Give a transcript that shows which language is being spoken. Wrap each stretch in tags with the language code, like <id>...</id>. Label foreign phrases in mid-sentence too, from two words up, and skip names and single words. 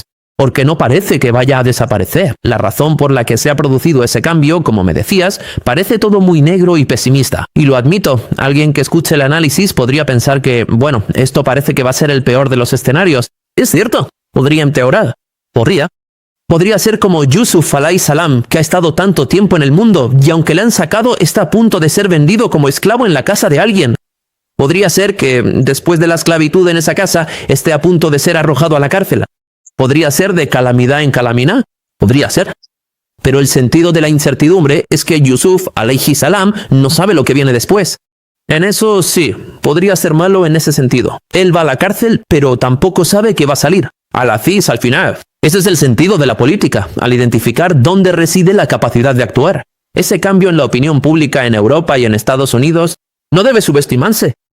<es>Porque no parece que vaya a desaparecer. La razón por la que se ha producido ese cambio, como me decías, parece todo muy negro y pesimista. Y lo admito, alguien que escuche el análisis podría pensar que, bueno, esto parece que va a ser el peor de los escenarios. Es cierto, podría empeorar. Podría ser como Yusuf</es> <ar>عليه السلام,</ar> <es>que ha estado tanto tiempo en el mundo y aunque le han sacado está a punto de ser vendido como esclavo en la casa de alguien. Podría ser que, después de la esclavitud en esa casa, esté a punto de ser arrojado a la cárcel. Podría ser de calamidad en calamidad. Podría ser. Pero el sentido de la incertidumbre es que Yusuf</es> <ar>عليه السلام</ar> <es>no sabe lo que viene después. En eso sí, podría ser malo en ese sentido. Él va a la cárcel, pero tampoco sabe que va a salir. Al-Aziz al final. Ese es el sentido de la política, al identificar dónde reside la capacidad de actuar. Ese cambio en la opinión pública en Europa y en Estados Unidos no debe subestimarse.</es>